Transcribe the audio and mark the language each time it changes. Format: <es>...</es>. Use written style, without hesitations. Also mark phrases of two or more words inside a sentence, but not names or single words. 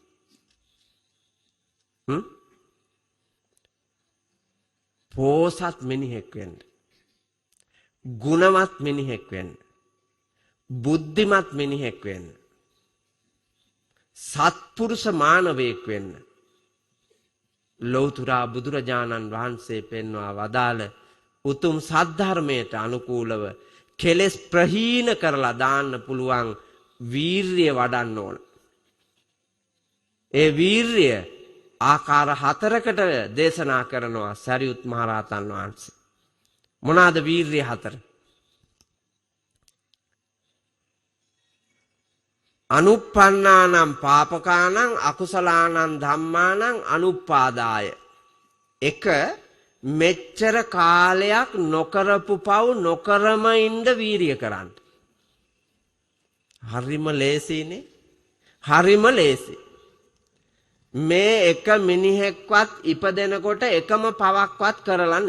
<si>පෝසත් මිනිහෙක් වෙන්න, ගුණවත් මිනිහෙක් වෙන්න, බුද්ධිමත් මිනිහෙක් වෙන්න, සත්පුරුෂ මානවයෙක් වෙන්න ලෞතුරා බුදුරජාණන් වහන්සේ පෙන්වා වදාළ උතුම් සද්ධර්මයට අනුකූලව කෙලෙස් ප්‍රහීන කරලා දාන්න පුළුවන් වීරිය වඩන්න ඕන. ඒ වීරිය ආකාර 4කට දේශනා කරනවා සරියුත් මහරහතන් වහන්සේ. මොනවාද වීරිය 4?</si> <pi>අනුප්පන්නානම් පාපකානං අකුසලානං ධම්මානං අනුප්පාදාය.</pi> <si>එක මෙච්චර කාලයක් නොකරපු පව් නොකරම ඉන්න වීරිය කරන්න. හරිම ලේසිනේ. හරිම ලේසි. මේ එක මිනිහෙක්වත් ඉපදෙනකොට එකම පවක්වත් කරලා නැහැ.</si>